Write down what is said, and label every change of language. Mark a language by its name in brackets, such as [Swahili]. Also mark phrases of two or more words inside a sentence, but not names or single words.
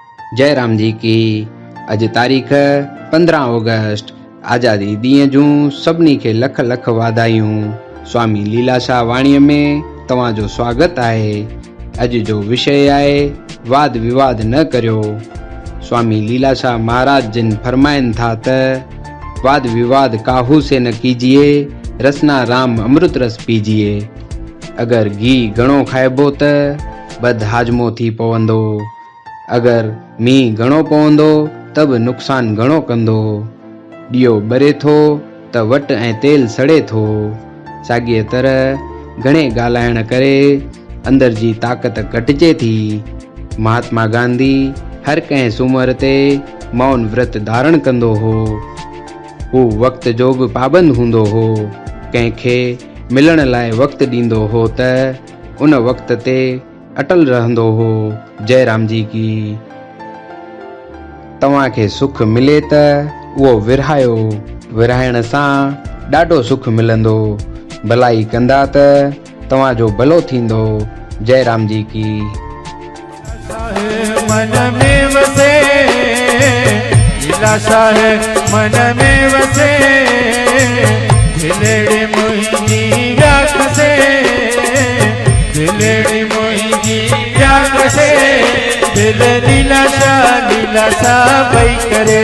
[Sindhi] जय राम जी की। अज तारीख़ 15 ऑगस्ट आज़ादी ॾींहं जूं सभिनी खे लख लख वाधायूं। स्वामी लीलाशाह वाणीअ में तव्हांजो स्वागत आहे। अज जो विषय आहे वाद विवाद न करियो। स्वामी लीलाशाह महाराज जिन फरमाइनि था त [Hindi] वाद विवाद काहू से न कीजिए, रसना राम अमृत रस पीजिए। [Sindhi] अगर घी घणो खाइबो त बद हाजमो थी पवंदो, अगर मींहुं घणो पवंदो त बि नुक़सान घणो कंदो। ॾियो ॿरे थो त वट ऐं तेल सड़े थो। साॻीअ तरह घणे ॻाल्हाइण करे अंदर जी ताक़त घटिजे थी। महात्मा गांधी हर कंहिं सूमर ते मौन व्रत धारण कंदो हो। हू वक़्त जो बि पाबंद हूंदो हो। कंहिंखे मिलण लाइ वक़्तु ॾींदो हो त उन वक़्त ते अटल रहंदो हो। जय राम जी की। तव्हांखे सुख मिले त उहो विरहायो, विरहाइण सां ॾाढो सुख मिलंदो। भलाई कंदा त तव्हांजो भलो थींदो। जय राम जी की। मन में वसे लीलाशाह मन में वसे, दिलेड़ी मुंहिंजी व्याख से, दिलेड़ी मुंहिंजी व्याख से, दिल लीलाशाह पई करे,